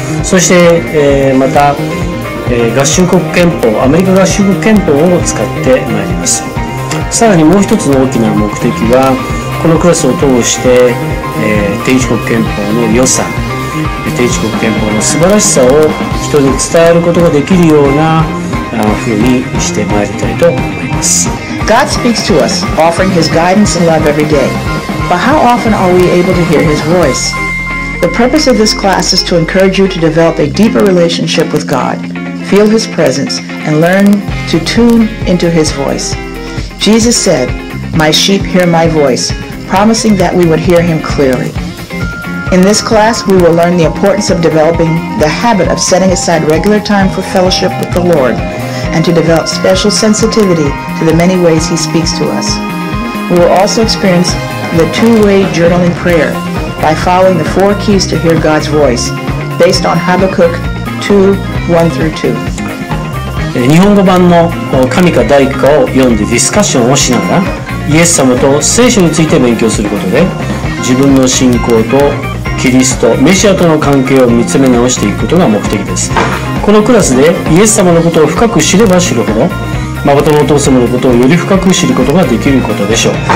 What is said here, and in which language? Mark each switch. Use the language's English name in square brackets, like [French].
[Japanese] そして、また、合衆国憲法、アメリカ合衆国憲法を使ってまいります。さらにもう一つの大きな目的は、このクラスを通して、天地国憲法の良さ、天地国憲法の素晴らしさを人に伝えることができるような風にしてまいりたいと思います。 [English] God speaks to us, offering His guidance and love every day. But how often are we able to hear His voice? The purpose of this class is to encourage you to develop a deeper relationship with God, feel His presence, and learn to tune into His voice. Jesus said, "My sheep hear my voice," promising that we would hear Him clearly. In this class, we will learn the importance of developing the habit of setting aside regular time for fellowship with the Lord and to develop special sensitivity to the many ways He speaks to us. We will also experience the two-way journaling prayer by following the 4 keys to hear God's voice based on Habakkuk 2:1-2. [Japanese] 日本語版の神か大工かを読んでディスカッションをしながらイエス様と聖書について勉強することで自分の信仰とキリスト、メシアとの関係を見つめ直していくことが目的です。このクラスでイエス様のことを深く知れば知るほど、誠のお父様のことをより深く知ることができることでしょう。